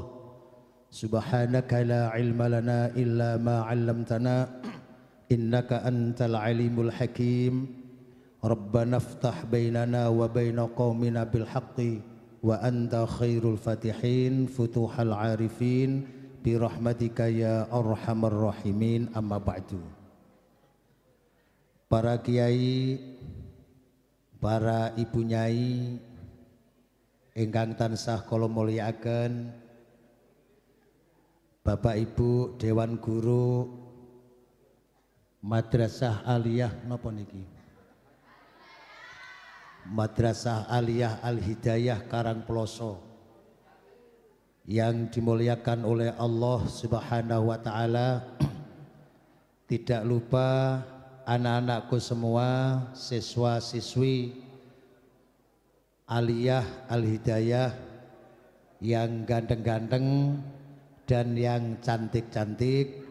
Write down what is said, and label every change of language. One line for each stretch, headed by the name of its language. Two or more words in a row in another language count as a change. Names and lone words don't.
Arabic: سبحانك لا علم لنا إلا ما علمتنا إنك أنت العليم الحكيم. ربنا افتح بيننا وبين قومنا بالحق وأنت خير الفاتحين فتوح العارفين برحمتك يا أرحم الراحمين. أما بعد.
Javanese: Para kiai, para ibu nyai ingkang tansah kula mulyakaken,
Indonesian: Bapak Ibu Dewan Guru
Javanese: Madrasah Aliyah napa niki?
Indonesian: Madrasah Aliyah Al-Hidayah Karangploso yang dimuliakan oleh Allah
Arabic: سبحانه وتعالى.
Indonesian: Tidak lupa anak-anakku semua, siswa-siswi Aliyah Al-Hidayah yang ganteng-ganteng dan yang cantik-cantik.